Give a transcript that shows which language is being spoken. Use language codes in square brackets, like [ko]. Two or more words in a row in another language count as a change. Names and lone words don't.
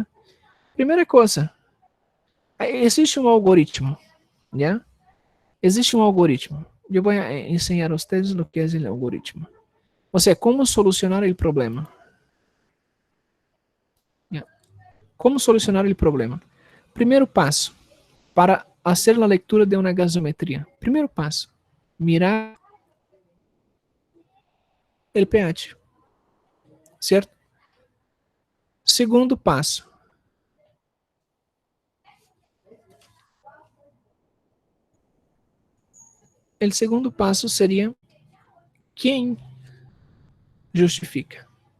[pt] Primeira coisa, existe um algoritmo, já? Existe um algoritmo. Eu vou ensinar a vocês o que é o algoritmo. Ou seja, como solucionar o problema. Já? Como solucionar o problema? Primeiro passo, [es] para hacer la lectura de una gasometría. [pt] Primeiro passo, [es] mirar el pH, certo? [pt] Segundo passo, o segundo passo seria quem justifica.